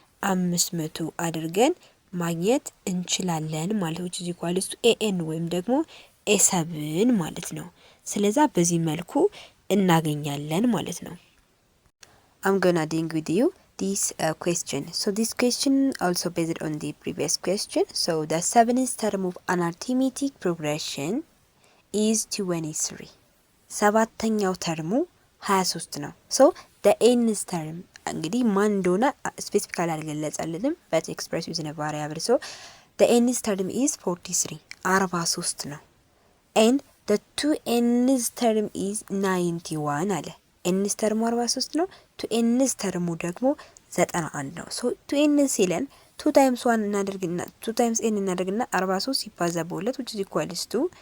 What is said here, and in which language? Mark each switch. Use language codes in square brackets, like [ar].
[am] 19500 አድርገን ማግኘት እንችላለን ማለት ነው። [en] which is equals to an [am] ወይም ደግሞ a7 ማለት ነው። ስለዛ በዚህ መልኩ እናገኛለን ማለት ነው። [en] I'm gonna deal with you this question. So this question also based on the previous question. So the 7th term of an arithmetic progression is 23. [am] ሰባተኛው ተርሙ 23 ነው። ሶ [en] the nth term [am] እንግዲህ ማን እንደሆነ ስፔሲፊካሊ አልገለጸልንም [en] but express using a variable. So the nth term is 43 [am] ነው [en] and the 2nth term is 91 [am] አለ። nth terሙ 43 ነው። 2nth terሙ ደግሞ 91 ነው። ሶ 2n ሲለን 2 times 1 እናደርግና 2 times n እናደርግና 43 ሲባዛ በ2 [en] which is equals to